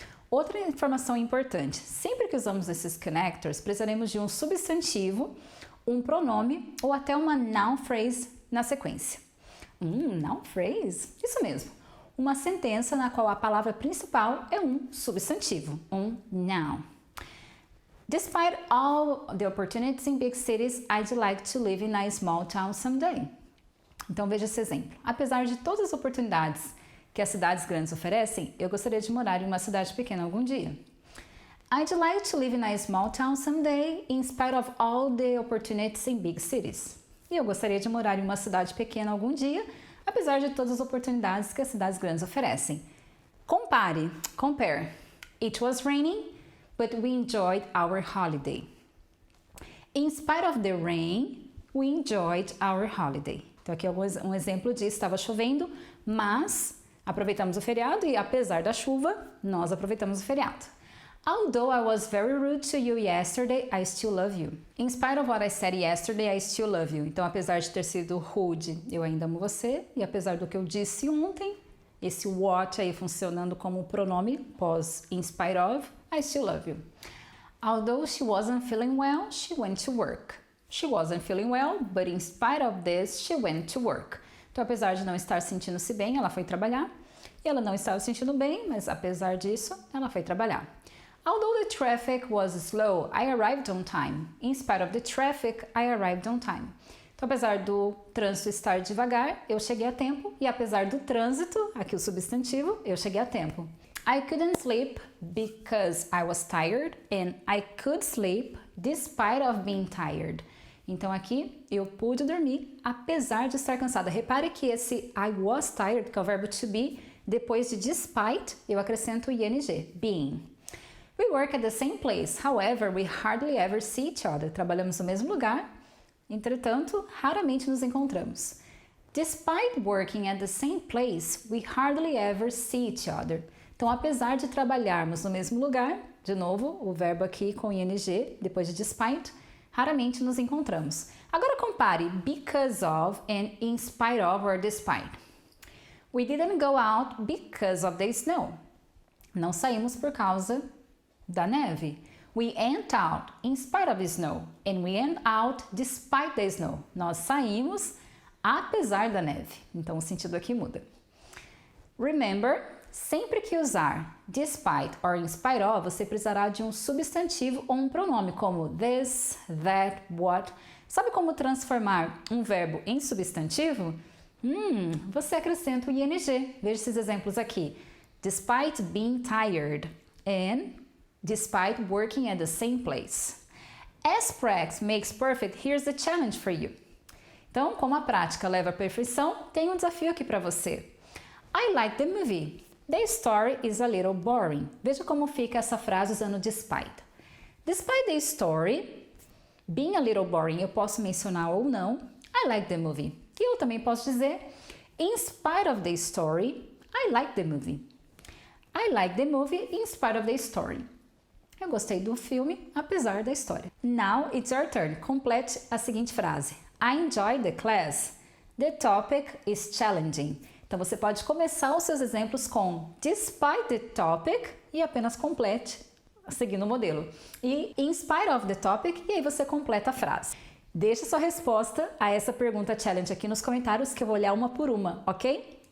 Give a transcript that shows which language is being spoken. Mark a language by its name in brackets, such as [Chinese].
[Portuguese] Outra informação importante, sempre que usamos esses connectors, precisaremos de um substantivo, um pronome ou até uma noun phrase na sequência. Noun phrase? Isso mesmo. Uma sentença na qual a palavra principal é um substantivo, um noun. [English] Despite all the opportunities in big cities, I'd like to live in a small town someday. [Portuguese] Então veja esse exemplo. Apesar de todas as oportunidades que as cidades grandes oferecem, eu gostaria de morar em uma cidade pequena algum dia. [English] I'd like to live in a small town someday, in spite of all the opportunities in big cities. [Portuguese] E eu gostaria de morar em uma cidade pequena algum dia, apesar de todas as oportunidades que as cidades grandes oferecem. Compare. [English] It was raining, but we enjoyed our holiday. In spite of the rain, we enjoyed our holiday. [Portuguese] Então aqui é um exemplo disso, estava chovendo, mas aproveitamos o feriado e apesar da chuva, nós aproveitamos o feriado. [English] Although I was very rude to you yesterday, I still love you. In spite of what I said yesterday, I still love you. [Portuguese] Então, apesar de ter sido rude, eu ainda amo você. E apesar do que eu disse ontem, esse what aí funcionando como pronome pós in spite of, [English] I still love you. Although she wasn't feeling well, she went to work. She wasn't feeling well, but in spite of this, she went to work. [Portuguese] Então, apesar de não estar sentindo-se bem, ela foi trabalhar. E ela não estava se sentindo bem, mas apesar disso, ela foi trabalhar. [English] Although the traffic was slow, I arrived on time. In spite of the traffic, I arrived on time. [Portuguese] Então, apesar do trânsito estar devagar, eu cheguei a tempo. E apesar do trânsito, aqui o substantivo, eu cheguei a tempo. [English] I couldn't sleep because I was tired, and I could sleep despite of being tired. [Portuguese] Então, aqui, eu pude dormir apesar de estar cansada. Repare que esse [English] I was tired, [Portuguese] que é o verbo to be, depois de despite, eu acrescento o ing, being. [English] We work at the same place, however, we hardly ever see each other. [Portuguese] Trabalhamos no mesmo lugar, entretanto, raramente nos encontramos. [English] Despite working at the same place, we hardly ever see each other. [Portuguese] Então, apesar de trabalharmos no mesmo lugar, de novo, o verbo aqui com ing, depois de despite, raramente nos encontramos. Agora compare because of and in spite of or despite. [English] We didn't go out because of the snow. [Portuguese] Não saímos por causa da neve. [English] We went out in spite of the snow, and we went out despite the snow. [Portuguese] Nós saímos apesar da neve. Então o sentido aqui muda. Remember, sempre que usar despite or in spite of, você precisará de um substantivo ou um pronome como this, that, what. Sabe como transformar um verbo em substantivo? Você acrescenta o ing. Veja esses exemplos aqui. [English] Despite being tired and despite working at the same place. As practice makes perfect, here's the challenge for you. [Portuguese] Então, como a prática leva à perfeição, tem um desafio aqui para você. [English] I like the movie. The story is a little boring. [Portuguese] Veja como fica essa frase usando despite. [English] Despite the story being a little boring, [Portuguese] eu posso mencionar ou não [English] I like the movie. [Portuguese] E eu também posso dizer [English] in spite of the story, I like the movie. I like the movie in spite of the story. [Portuguese] Eu gostei do filme, apesar da história. [English] Now it's your turn. Complete [Portuguese] a seguinte frase. [English] I enjoyed the class. The topic is challenging. [Portuguese] Então você pode começar os seus exemplos com despite the topic e apenas complete seguindo o modelo. E in spite of the topic, e aí você completa a frase. Deixa sua resposta a essa pergunta challenge aqui nos comentários que eu vou olhar uma por uma, ok?